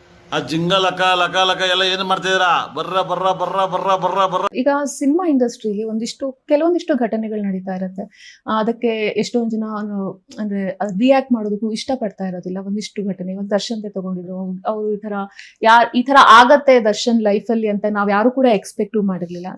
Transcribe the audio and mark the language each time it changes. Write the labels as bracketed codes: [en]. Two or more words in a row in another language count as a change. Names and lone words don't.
[kn] ಆ ಜಿಂಗ ಲಕ ಲಕ ಲಕ ಎಲ್ಲ ಏನು ಮಾಡ್ತಿದ್ದೀರಾ? ಬರ್ರ ಬರ್ರ ಬರ್ರ ಬರ್ರ ಬರ್ರ ಬರ್ರ. ಈಗ ಸಿನಿಮಾ ಇಂಡಸ್ಟ್ರಿಲಿ ಕೆಲವೊಂದಿಷ್ಟು ಘಟನೆಗಳು ನಡೀತಾ ಇರುತ್ತೆ. ಅದಕ್ಕೆ ಎಷ್ಟೊಂದು ಜನ ಅಂದ್ರೆ ರಿಯಾಕ್ಟ್ ಮಾಡೋದಕ್ಕೂ ಇಷ್ಟಪಡ್ತಾ ಇರೋದಿಲ್ಲ. ಒಂದಿಷ್ಟು ಘಟನೆ ಇವಾಗ ದರ್ಶನ್ ತಗೊಂಡಿದ್ರು, ಅವರು ಈ ತರ ಆಗತ್ತೆ ದರ್ಶನ್ ಲೈಫ್ ಅಲ್ಲಿ ಅಂತ ನಾವ್ ಯಾರು ಕೂಡ ಎಕ್ಸ್ಪೆಕ್ಟ್ ಮಾಡಿರ್ಲಿಲ್ಲ.